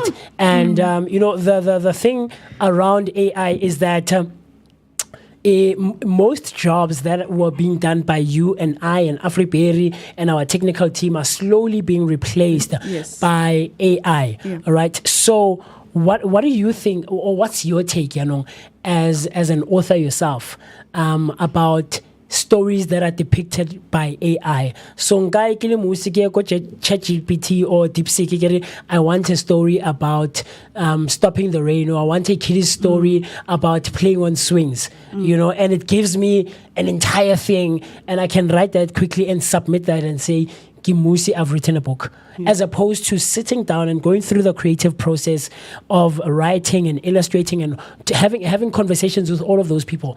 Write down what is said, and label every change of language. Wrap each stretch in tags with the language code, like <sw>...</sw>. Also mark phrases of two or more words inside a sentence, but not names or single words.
<en>And, the thing around AI is that most jobs that were being done by you and I and Afriberry and our technical team are slowly being replaced by AI. All right. So what do you think, or what's your take, as an author yourself, about stories that are depicted by AI? So</en> <st>ngai ke le musiki ko</st> <en>ChatGPT or DeepSeek, I want a story about stopping the rain, or I want a kiddie's story about playing on swings, and it gives me an entire thing, and I can write that quickly and submit that and say, Kimusi, I've written a book, as opposed to sitting down and going through the creative process of writing and illustrating and having conversations with all of those people.</en>